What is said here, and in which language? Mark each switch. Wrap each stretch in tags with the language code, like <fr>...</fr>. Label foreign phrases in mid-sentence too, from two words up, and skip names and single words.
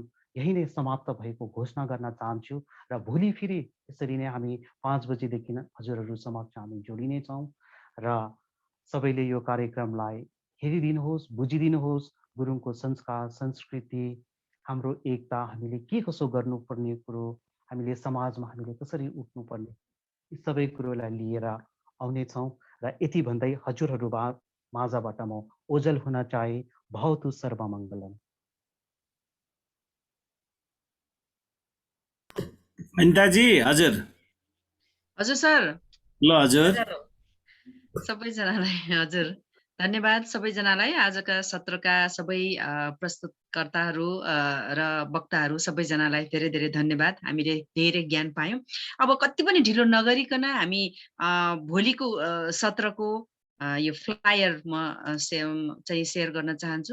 <ne>यही नै समाप्त भएको घोषणा गर्न चाहन्छु र भोलि फेरि यसरी नै हामी 5 बजेदेखि हजुरहरू समक्ष हामी जोडिनेछौँ र सबैले यो कार्यक्रमलाई हेरिदिनुहोस्, बुझिदिनुहोस्, गुरुङको संस्कार संस्कृति, हाम्रो एकता, हामीले के कसो गर्नुपर्ने कुरो, हामीले समाजमा हामीले कसरी उठ्नुपर्ने, यी सबै कुरोलाई लिएर आउनेछौँ र यति भन्दै हजुरहरू माझबाट म ओझल हुन चाहे।</ne> <sa>भवतु सर्वमङ्गलम्।</sa> <ne>अनिताजी हजुर। हजुर सर। ल हजुर। सबैजनालाई हजुर धन्यवाद, सबैजनालाई आजका सत्रका सबै प्रस्तुतकर्ताहरू र वक्ताहरू सबैजनालाई धेरै धेरै धन्यवाद। हामीले धेरै ज्ञान पायौँ। अब कति पनि ढिलो नगरिकन हामी भोलिको सत्रको यो फ्लायर म चाहिँ सेयर गर्न चाहन्छु।</ne>